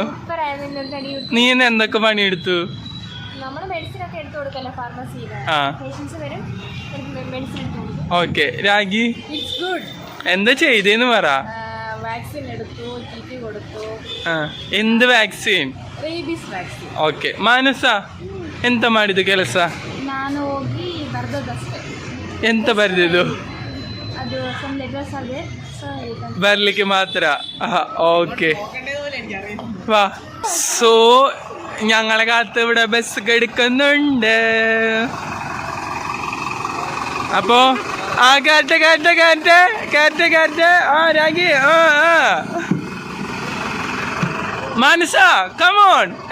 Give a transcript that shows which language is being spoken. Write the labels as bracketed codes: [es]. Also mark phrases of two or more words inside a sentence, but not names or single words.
[ml] നീ ഇന്ന് എന്തൊക്കെ പണിയെടുത്തു? ഓക്കെ. രാഗി എന്താ ചെയ്തേന്ന് പറ. എന്ത് ವ್ಯಾಕ್ಸಿನ್? [kn] ಓಕೆ. ಮಾನಸ ಎಂತ ಮಾಡಿದ್ದು ಕೆಲಸ? ನಾನು ಹೋಗಿ ಬರ್ದದಷ್ಟೇ. ಎಂತ ಬರೆದಿದ್ದು? ಅದು [en] some letters [kn] ಅದೇ ಬರ್ಲಿಕ್ಕೆ ಮಾತ್ರ. [ml] ഓക്കെ. വാ. സോ ഞങ്ങളെ കാത്ത് ഇവിടെ ബസ് എടുക്കുന്നുണ്ട്. അപ്പോ ആ കേട്ടെ. ആ രാഗി. മാനസ കമോൺ.